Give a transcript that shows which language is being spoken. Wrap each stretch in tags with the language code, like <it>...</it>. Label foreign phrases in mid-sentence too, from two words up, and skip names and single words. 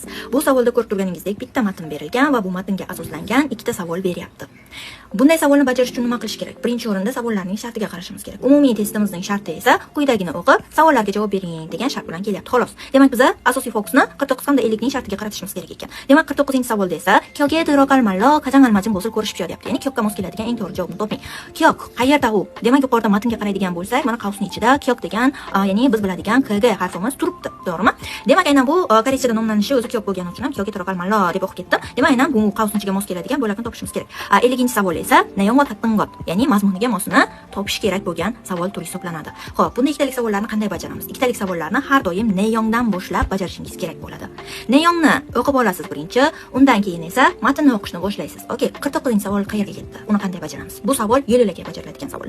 <uz>Bu savolda ko'rib turganingizdek bitta matn berilgan va bu matnga asoslangan ikkita savol beryapti. Bunday savolni bajarish uchun nima qilish kerak? Birinchi o'rinda savollarning shartiga qarashimiz kerak. Umumiy testimizning sharti esa quyidagini o'qib, savollarga javob bering degan shart bilan kelyapti. Xolos. Demak, biz asosiy fokusni 49-50 ning shartiga qaratishimiz kerak ekan. Demak, 49-savolda esa kyokga</uz> <ko>들어갈 말로 가장 알맞은 곳을 고르십시오 deyapti.</ko> <uz>Ya'ni kyokka mos keladigan eng to'g'ri javobni toping. Kyok qayerda u? Demak, yuqorida matnga qaraydigan bo'lsak, mana qavsning ichida kyok degan, ya'ni biz biladigan kg harfimiz turibdi, to'g'rimi? Demak, aynan bu koreychada nomlanishi o'zi kyok bo'lgani uchun ham kyokga</uz> <ko>들어갈 말로</ko> <uz>deb o'qib ketdim. Demak, aynan bu qavsning ichiga mos keladigan bo'lakni topishimiz kerak. 50-savol esa</uz> <ko>내용과 같은 것,</ko> <uz>ya'ni mazmuniga mosini topish kerak bo'lgan savol turi hisoblanadi. Xo'p, bunda ikkitalik savollarni qanday bajaramiz? Ikkitalik savollarni har doim neongdan boshlab bajarishingiz kerak bo'ladi. Neongni o'qib olasiz birinchi, undan keyin esa matnni o'qishni boshlaysiz. Okey, 49-savol qayerga ketdi? Uni qanday bajaramiz? Bu savol yo'l-yo'lakay bajariladigan savol.</uz>